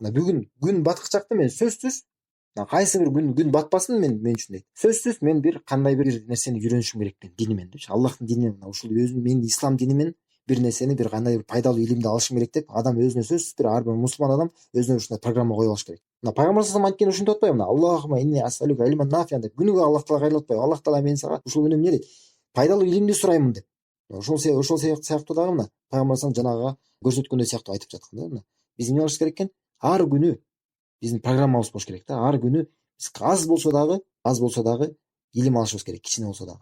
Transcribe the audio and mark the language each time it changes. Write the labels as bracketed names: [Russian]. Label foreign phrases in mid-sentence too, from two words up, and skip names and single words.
[Kyrgyz] Мына бүгүн күн баткычакты, мен сөзсүз кайсы бир күн батпасын мен үчүн дейт. Сөзсүз мен бир кандай бир нерсени үйрөнүшүм керек динимен депчи. Аллахтын дининен, мына ушул өзүнүн менин ислам динимен бир нерсени, бир кандай бир пайдалуу илимди алышым керек деп, адам өзүнө сөзсүз бир ар бир мусулман адам өзүнө ушундай программа коюп алыш керек. Мына пайгамбар [Arabic] صلى الله عليه وسلم [Kyrgyz] анткени ушинтип атпайбы? Мына [Arabic] اللهم إني أسألك علما نافعا [Kyrgyz] деп күнүгө Аллах таалага кайрылып атпайбы? Аллах таала мен сага ушул күнү эмне дейт? Пайдалуу илимди сураймын деп. Ошол сыяктуу дагы мына пайгамбар саллаллаху жанагыга көрсөткөндөй сыяктуу айтып жаткан да. Мына биз эмне кылыш керек экен? Ар күнү биздин программабыз болуш керек да. Ар күнү биз аз болсо дагы илим алышыбыз керек, кичине болсо дагы.